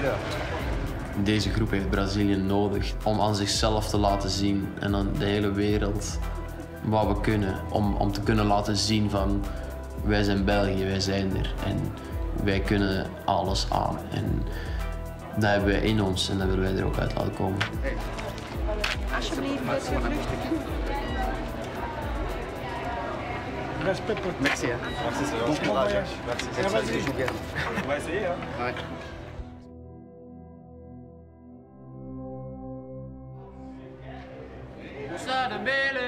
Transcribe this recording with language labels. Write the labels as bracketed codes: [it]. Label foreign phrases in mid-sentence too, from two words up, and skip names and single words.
[nl] Deze groep heeft Brazilië nodig om aan zichzelf te laten zien en aan de hele wereld wat we kunnen. Om te kunnen laten zien van wij zijn België, wij zijn er en wij kunnen alles aan. En dat hebben wij in ons en dat willen wij er ook uit laten komen. Alsjeblieft. [fr] Respect pour merci. Hein. Merci, c'est bon courage. Merci. Ça va se jouer. On va essayer. Hein. Ouais. Moussa, Dembele.